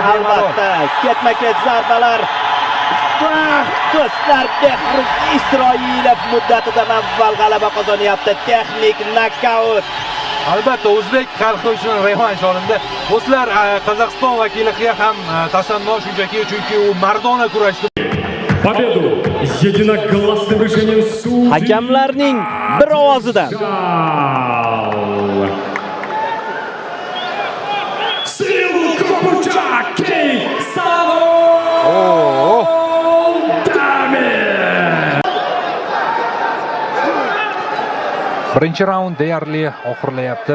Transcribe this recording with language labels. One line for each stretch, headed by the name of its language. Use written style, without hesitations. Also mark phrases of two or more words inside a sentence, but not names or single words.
Uzbek: Albatta, ketma-ket zarbalar. Do'stlar, Behroz Isroilov muddatidan avval g'alaba qozonyapti. Texnik nokaut. Albatta, o'zbek xalqi uchun revansh olindi. Do'stlar, Qozog'iston vakiliga ham tasanno shunchaki, chunki u mardona kurashdi.
Russian: Победу единогласным решением судей.
Uzbek: Hakamlarning bir ovozidan. Сил Копучак, Кей Салон Дамир. Birinchi raund deyarli oxirlayapti.